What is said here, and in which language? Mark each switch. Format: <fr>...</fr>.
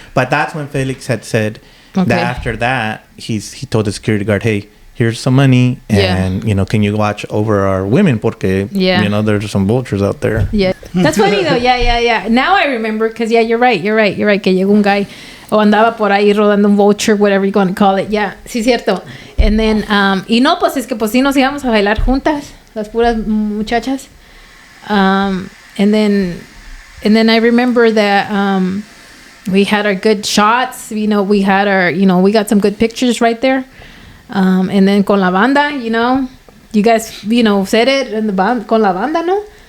<en>But that's when Felix had said that after that, he told the security guard, hey, here's some money, and can you watch over our women</en> <es>porque</es> <en>there's some vultures out there. Yeah, that's funny though. Yeah. Now I remember because you're right.</en> <es>Que llegó un</es> <en>guy.</en> <es>O andaba por ahí rodando un voucher,</es> <en>whatever you want to call it.</en> <es>Yeah, sí, cierto.</es> <en>And then,</en> <es>y no, pues es que pues sí nos íbamos a bailar juntas, las puras muchachas.</es> <en>And then I remember that we had our good shots. You know, we had our, you know, we got some good pictures right there. And then</en> <es>con la banda,</es> <en>you know, you guys, you know, said it in the band, con la banda, no?</en>